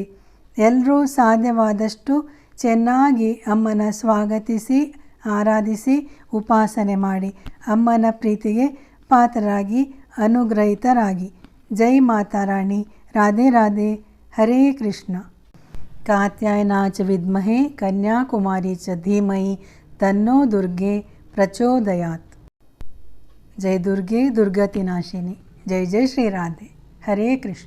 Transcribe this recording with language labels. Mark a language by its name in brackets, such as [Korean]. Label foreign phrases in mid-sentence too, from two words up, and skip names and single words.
[Kannada] ಎಲ್ಲರೂ ಸಾಧ್ಯವಾದಷ್ಟು ಚೆನ್ನಾಗಿ ಅಮ್ಮನ ಸ್ವಾಗತಿಸಿ, ಆರಾಧಿಸಿ, ಉಪಾಸನೆ ಮಾಡಿ ಅಮ್ಮನ ಪ್ರೀತಿಗೆ ಪಾತ್ರರಾಗಿ, ಅನುಗ್ರಹಿತರಾಗಿ. [Sanskrit] ಜೈ ಮಾತಾರಾಣಿ. ರಾಧೆ ರಾಧೆ. ಹರೇ ಕೃಷ್ಣ. ಕಾತ್ಯಾಯನಾಚ ವಿದ್ಮಹೇ ಕನ್ಯಾಕುಮಾರಿ ಚ ಧೀಮಹಿ ತನ್ನೋ ದುರ್ಗೆ ಪ್ರಚೋದಯಾತ್. ಜೈ ದುರ್ಗೆ ದುರ್ಗತಿ ನಾಶಿನಿ. ಜೈ ಜೈ ಶ್ರೀ ರಾಧೆ. ಹರೇ ಕೃಷ್ಣ.